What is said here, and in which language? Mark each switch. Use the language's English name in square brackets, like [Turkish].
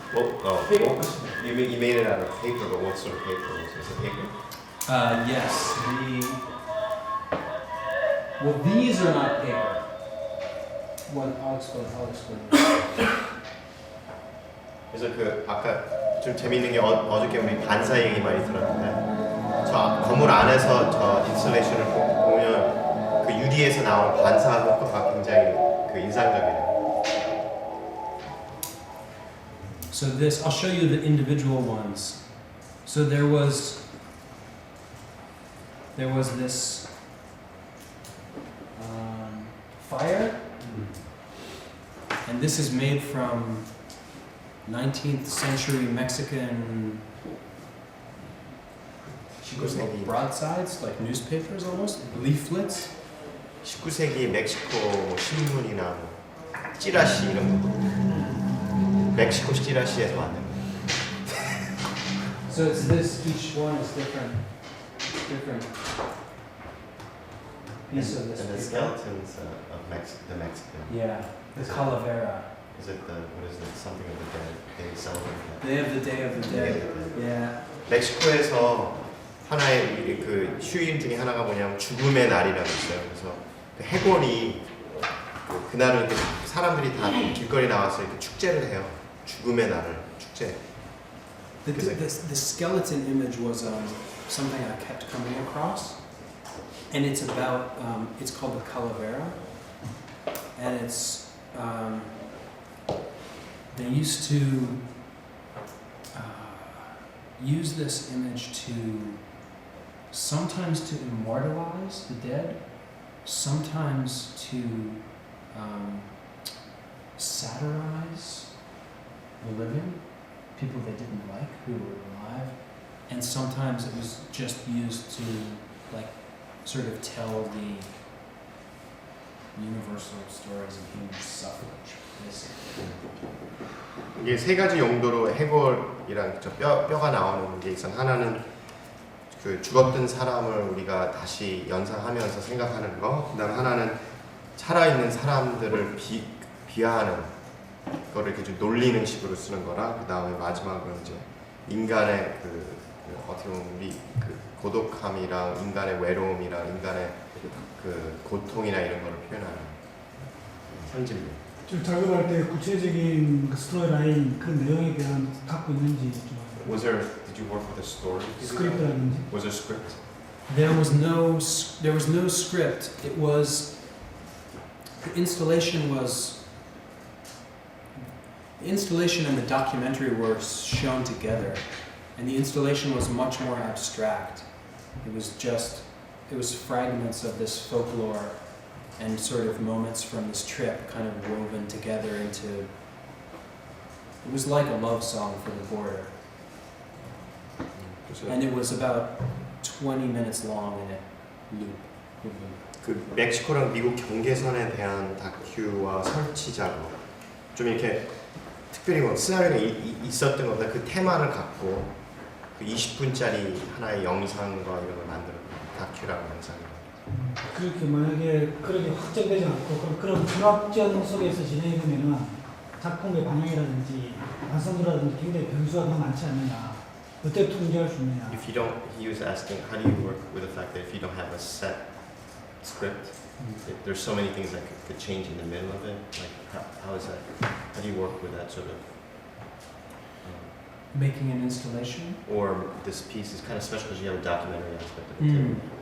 [English] You made it out of paper, but what sort of paper was it? Was it paper? Yes. Well, these are not paper. I'll explain. [Korean] 그래서 그 아까 좀 재밌는 게 어저께 우리 반사 얘기 많이 들었는데 저 건물 안에서 저 인스톨레이션을 보면 그 유리에서 나오는 반사 효과가 굉장히 그 인상적이에요. [English] So this, I'll show you the individual ones. So there was this fire, and this is made from 19th century Mexican [Korean] 19세기 [English] broadsides, like newspapers almost, leaflets. [Korean] 19세기 멕시코 뭐 신문이나 뭐 찌라시 이런 거. 멕시코 찌라시에서 만든 거. [English] So it's this, each one is different piece of this And the paper. skeletons of the Mexican. Yeah, the calavera. Is it the what is it? Something of the dead? They celebrate that. They have the Day of the Dead. Yeah. [Korean] 멕시코에서 하나의 그 휴일 중에 하나가 뭐냐면 죽음의 날이라고 있어요. 그래서 그 해골이 그날은 이렇게 사람들이 다 길거리 나와서 이렇게 축제를 해요. 죽음의 날을 축제. [English] The skeleton image was something I kept coming across, and it's about it's called the calavera, and it's they used to use this image to sometimes to immortalize the dead, sometimes to satirize the living, people they didn't like who were alive, and sometimes it was just used to like sort of tell the universal stories of human suffrage, basically. [Korean] 이게 세 가지 용도로 해골이랑 저 뼈가 나오는 게 있어. 하나는 그 죽었던 사람을 우리가 다시 연상하면서 생각하는 거. 그다음 하나는 살아있는 사람들을 비하하는 거를 이렇게 좀 놀리는 식으로 쓰는 거라. 그다음에 마지막으로 이제 인간의 그 어떻게 보면 우리 그 고독함이랑 인간의 외로움이랑 인간의 그 고통이나 이런 거를 표현하는 선진물. 좀 작업할 때 구체적인 그 스토리 라인 그 내용에 대한 갖고 있는지 좀 [English] Did you work with a story? [Korean] 스크립트라든지 [English] Was there script? There was no script. It was the installation and the documentary were shown together, and the installation was much more abstract. It was fragments of this folklore and sort of moments from this trip kind of woven together into. It was like a love song for the border. And it was about 20 minutes long in a loop. [Korean] 그 멕시코랑 미국 경계선에 대한 다큐와 설치 작업 좀 이렇게 특별히 뭐 시나리오가 있었던 것보다 그 테마를 갖고 그 20분짜리 하나의 영상과 이런 걸 만들어 다큐라고 영상을. 그렇게 만약에 그렇게 확정되지 않고 그런 불확정 속에서 진행되면은 작품의 방향이라든지 완성도라든지 굉장히 변수가 더 많지 않느냐 어떻게 통제할 수 있느냐. [English] If you don't, he was asking, how do you work with the fact that if you don't have a set script, there's so many things that could change in the middle of it. Like how is that? How do you work with that sort of? Making an installation? Or this piece is kind of special because you have a documentary aspect of it too.